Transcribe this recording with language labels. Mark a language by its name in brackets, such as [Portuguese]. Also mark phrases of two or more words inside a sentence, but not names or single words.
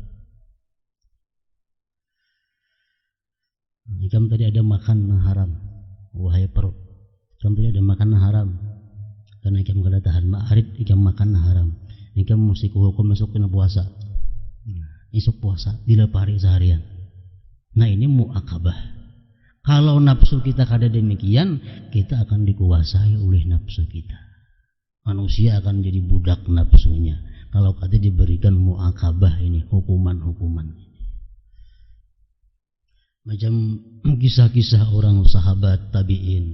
[Banjar] Ikam tadi ada makan haram, wahai perut. Ikam tadi ada makan haram, karena ikam kada tahan ma'arid, ikam makan haram. Ikam mesti kuhukum masuk kena puasa. Isuk puasa dilapari seharian. [Indonesian] Nah, ini muakabah. Kalau nafsu kita kada demikian, kita akan dikuasai oleh nafsu kita. Manusia akan jadi budak nafsunya. Kalau kada diberikan muakabah ini, hukuman-hukuman. Macam kisah-kisah orang sahabat tabi'in.